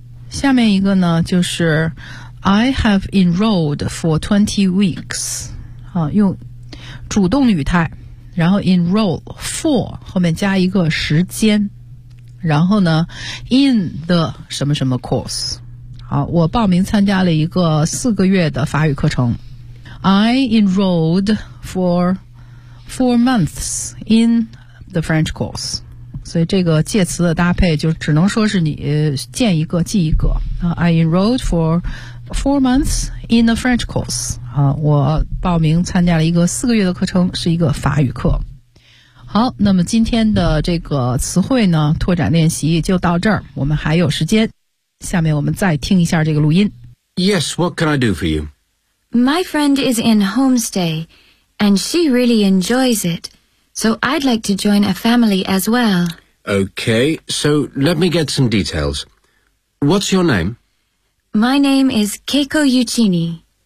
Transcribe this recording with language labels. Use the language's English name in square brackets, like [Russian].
[Chinese] 下面一个呢，就是 [English] I have enrolled for 20 weeks， [Chinese] 用主动语态，然后 enroll for 后面加一个时间，然后呢 in the 什么什么 course。好，我报名参加了一个四个月的法语课程。 [English] I enrolled for 4 months in the French course。 [Chinese] 所以这个介词的搭配就只能说是你见一个记一个。 [English] I enrolled for 4 months in a French course。 [Chinese] 我报名参加了一个四个月的课程，是一个法语课。好，那么今天的这个词汇呢，拓展练习就到这儿，我们还有时间。下面我们再听一下这个录音。 [English] Yes, what can I do for you? My friend is in homestay, and she really enjoys it. So I'd like to join a family as well. Okay, so let me get some details. What's your name? My name is Keiko Yuchini.